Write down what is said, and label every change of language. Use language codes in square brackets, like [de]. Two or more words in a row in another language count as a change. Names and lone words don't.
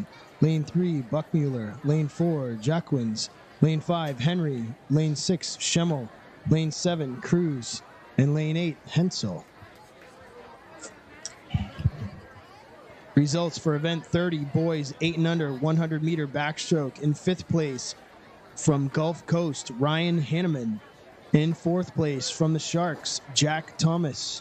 [en] Lane 3, Buckmuller. Lane 4, Jacquins. Lane 5, Henry. Lane 6, Schemmel. Lane 7, Cruz. And Lane 8, Hensel. Results for event 30, boys 8 and under, 100-meter backstroke. In 5th place from Gulf Coast, Ryan Hanneman. In 4th place from the Sharks, Jack Thomas.